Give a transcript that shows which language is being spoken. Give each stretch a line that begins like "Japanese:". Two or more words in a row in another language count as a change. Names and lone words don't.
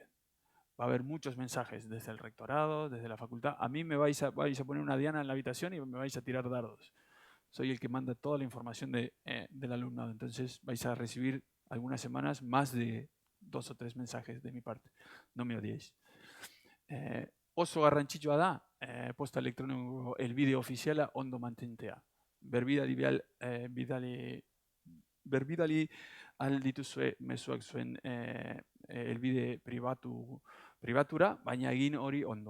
Spanish: Va a haber muchos mensajes desde el rectorado, desde la facultad. A mí me vais a poner una diana en la habitación y me vais a tirar dardos. Soy el que manda toda la información del alumnado. Entonces vais a recibir algunas semanas más de 2 o 3 mensajes de mi parte. No me odiéis.
Basque: Oso garrantzitsua da, posta elektroniko helbide ofiziala ondo mantentzea. Berbidali aldituzue mezuak zuen helbide pribatura, baina egin hori ondo.